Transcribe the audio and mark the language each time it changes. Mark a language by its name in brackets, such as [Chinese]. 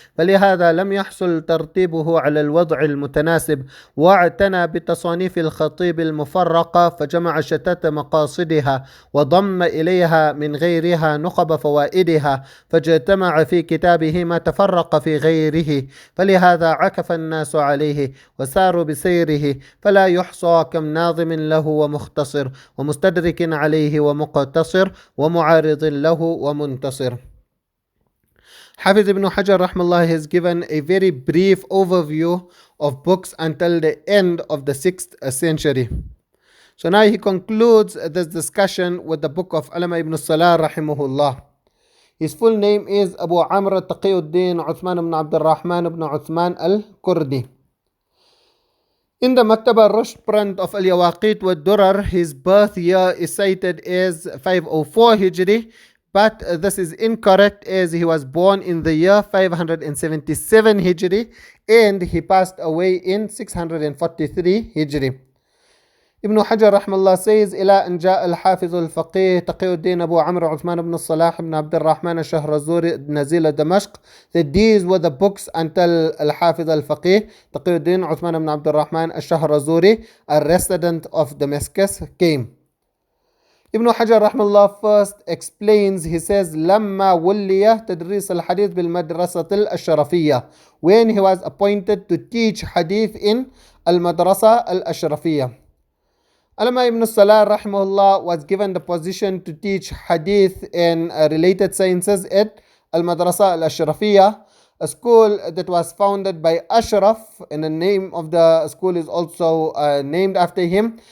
[Arabic] فلهذا لم يحصل ترتيبه على الوضع المتناسب، واعتنى بتصانيف الخطيب المفرقة فجمع شتات مقاصدها وضم إليها من غيرها نخب فوائدها، فاجتمع في كتابه ما تفرق في غيره، فلهذا عكف الناس عليه وساروا بسيره، فلا يحصى كم ناظم له ومختصر ومستدرك عليه ومقتصر ومعارض له ومنتصر. [English] Hafiz ibn Hajar rahmallah has given a very brief overview of books until the end of the 6th century. So now he concludes this discussion with the book of Allamah Ibn As-Salah rahimahullah. His full name is Abu Amr Taqiyuddin Uthman ibn Abdul Rahman ibn Uthman al-Kurdi. In the Maktaba Rushd print of Al-Yawaqit wa Durar, his birth year is cited as 504 Hijri, but this is incorrect as he was born in the year 577 Hijri and he passed away in 643 Hijri. Ibn Hajar rahmallah says, [Arabic] إلى أن جاء الحافظ الفقيه تقي الدين أبو عمرو عثمان بن الصلاح بن عبد الرحمن الشهرزوري نزيل دمشق, [English] that these were the books until al-Hafiz al-Faqih تقي الدين عثمان بن عبد الرحمن الشهرزوري, a resident of Damascus, came. Ibn Hajar rahmallah first explains, he says, [Arabic] لما ولي تدريس الحديث بالمدرسة الأشرفية, [English] when he was appointed to teach hadith in al-Madrasa al-Ashrafiyya. Allamah Ibn As-Salah rahimahullah was given the position to teach hadith and related sciences at Al-Madrasa Al-Ashrafiyya, a school that was founded by Ashraf, and the name of the school is also named after him.